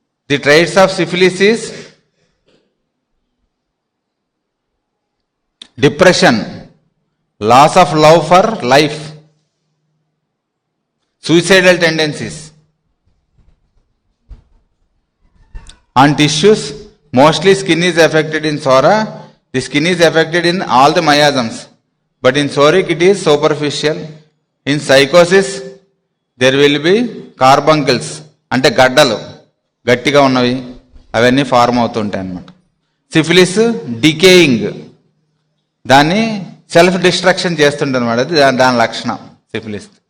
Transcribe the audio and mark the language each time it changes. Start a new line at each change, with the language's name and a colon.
English: The traits of syphilis is depression, loss of love for life, suicidal tendencies. On tissues, mostly skin is affected in Sora. The skin is affected in all the miasms, but in Soric it is superficial. In psychosis, there will be carbuncles,
Telugu: అంటే గడ్డలు గట్టిగా ఉన్నవి అవన్నీ form అవుతుంటాయి అన్నమాట. Syphilis decaying, దాన్ని self destruction చేస్తుంటుంది అన్నమాట, అది దాని లక్షణం సిఫిలిస్.